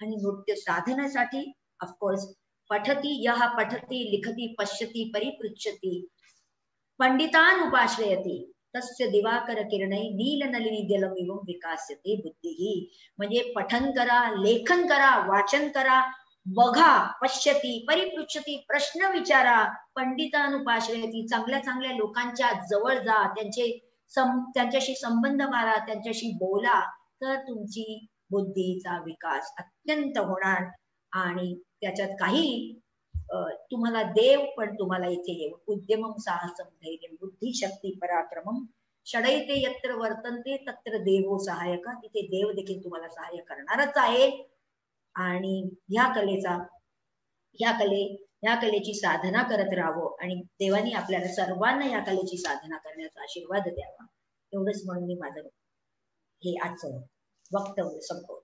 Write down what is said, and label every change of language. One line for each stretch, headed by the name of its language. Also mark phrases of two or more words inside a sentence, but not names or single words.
Marathi: नृत्य साधनासाठी
Sanskrit: ऑफकोर्स पठती यः पठती लिखती पश्यती परिपृच्छती पंडितान उपाश्रयती तस्य दिवाकर किरणै नील नलिनी जलमिवं विकासते बुद्धिही.
Marathi: म्हणजे पठन करा, लेखन करा, वाचन करा, बघा,
Sanskrit: पश्यती परिपृच्छती,
Marathi: प्रश्न विचारा, पंडितानुपाश्रयती, चांगल्या चांगल्या लोकांच्या जवळ जा, त्यांच्याशी संबंध मारा, त्यांच्याशी बोला, तर तुमची बुद्धीचा विकास अत्यंत होणार. आणि त्याच्यात काही तुम्हाला देव पण तुम्हाला इथे येऊ.
Sanskrit: उद्यमम साहसम धैर्यम बुद्धिशक्ती पराक्रमम षडैते यत्र वर्तन्ते तत्र देवो सहायक.
Marathi: तिथे देव देखील तुम्हाला सहाय्य करणारच आहे. आणि ह्या कलेची साधना करत राहावं आणि देवानी आपल्याला सर्वांना या कलेची साधना करण्याचा आशीर्वाद द्यावा. एवढंच म्हणून मी माझं हे आजचं वक्तव्य संपवते.